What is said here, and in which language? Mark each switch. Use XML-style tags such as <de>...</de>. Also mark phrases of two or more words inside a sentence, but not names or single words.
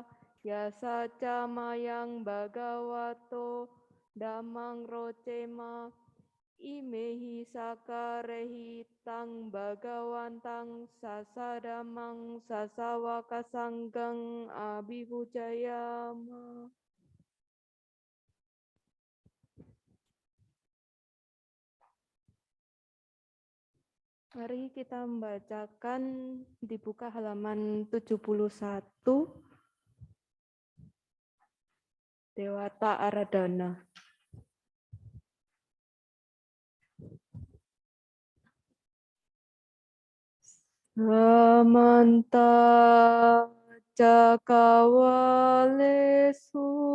<pi>Yasaca mayang bhagavato. Damang rocema. Imehi sakarehi tang bhagawantang sasadamang sasawaka sanggang abhipujayama.</pi> <id>Mari kita membacakan, dibuka halaman 71, Dewata Aradhana.</id> <pi>Samanta cakawalesu</pi>